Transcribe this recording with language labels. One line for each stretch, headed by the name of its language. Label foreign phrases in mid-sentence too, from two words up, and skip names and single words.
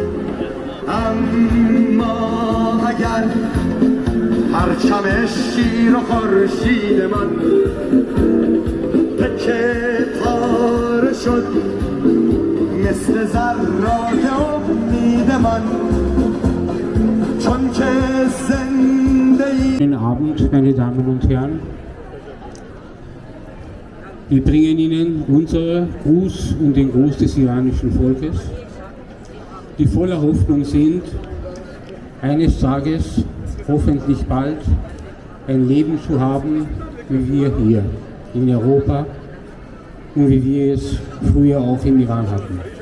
Persian: اما اگر پرچم شیر و خورشید من تکه پاره شد مثل ذرات امید من، چون که زنده ای.
German: Guten Abend, meine Damen und Herren. Wir bringen Ihnen unseren Gruß und den Gruß des iranischen Volkes, die voller Hoffnung sind, eines Tages, hoffentlich bald, ein Leben zu haben, wie wir hier in Europa und wie wir es früher auch im Iran hatten.